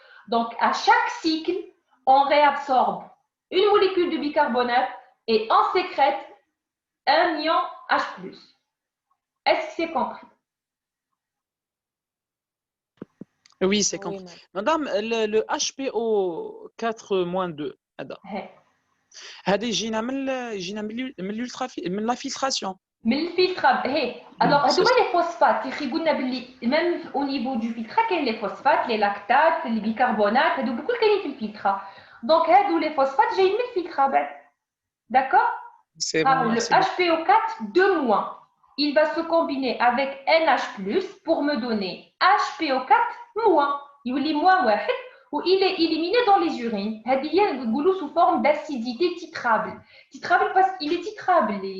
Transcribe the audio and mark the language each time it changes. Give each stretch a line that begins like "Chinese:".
French: Donc, à chaque cycle, on réabsorbe une molécule de bicarbonate et on sécrète un ion H+. Est-ce que c'est compris? Oui, c'est compris. Madame, le HPO4-2,
Arabic: هذا يجينا من
French: l'infiltration.
Arabic: من الفلترات alors هذوما لي فوسفات يخيبوا باللي
French: même au niveau du filtre
Arabic: كاين لي فوسفات لي لاكتات لي بيكربونات هذو بكل كاينين في الفلتره دونك هادو لي فوسفات جايين من الفلتره بعد
French: d'accord c'est bon, le HPO4 2- il va se combiner avec NH+ pour me donner HPO4-,
Arabic: يولي
French: -1 où il est éliminé dans les urines.
Arabic: هذه هي نقولوا
French: sous forme d'acidité titrable. Titrable parce qu'il est titrable.